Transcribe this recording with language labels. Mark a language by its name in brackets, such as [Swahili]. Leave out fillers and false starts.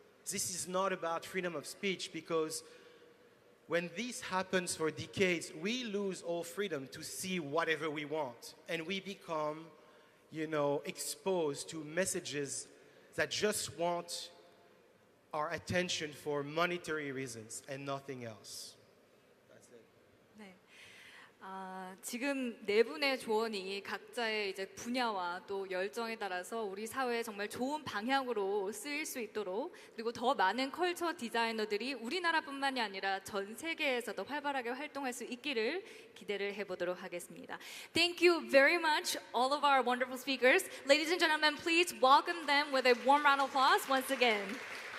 [English] This is not about freedom of speech, because when this happens for decades, we lose all freedom to see whatever we want, and we become, you know, exposed to messages that just want our attention for monetary reasons and nothing else. That's it. [Korean] 네. 지금 네 분의 조언이 각자의 이제 분야와 또 열정에 따라서 우리 사회에 정말 좋은 방향으로 쓰일 수 있도록, 그리고 더 많은 컬처 디자이너들이 우리나라뿐만이 아니라 전 세계에서도 활발하게 활동할 수 있기를 기대를 해보도록 하겠습니다. [English] Thank you very much, all of our wonderful speakers. Ladies and gentlemen, please welcome them with a warm round of applause once again.